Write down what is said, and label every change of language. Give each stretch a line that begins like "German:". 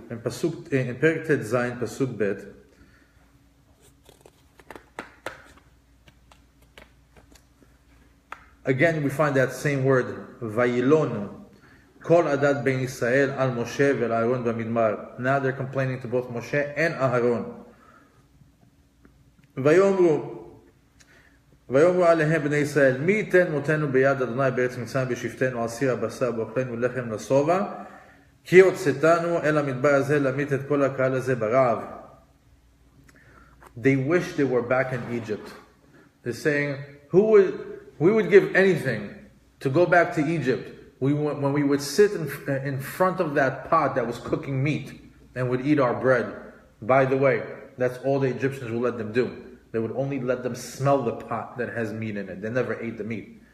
English: In Perek Tet Zayin, Pasuk Bet, again we find that same word, Vayilonu.
Hebrew: Kol adat ben Yisrael al Moshe vel Aaron b'midbar.
English: Now they're complaining to both Moshe and Aaron.
Hebrew: Vayomru עליהם בני ישראל, מי ייתן מותנו ביד אדוני בארץ מצרים בשבתנו על סיר הבשר באוכלנו לחם לשובע, כי הוצאתנו אל המדבר הזה להמית את כל הקהל הזה ברעב.
English: They wish they were back in Egypt. They're saying, we would give anything to go back to Egypt. When we would sit in front of that pot that was cooking meat and would eat our bread. By the way, that's all the Egyptians would let them do. They would only let them smell the pot that has meat in it. They never ate the meat.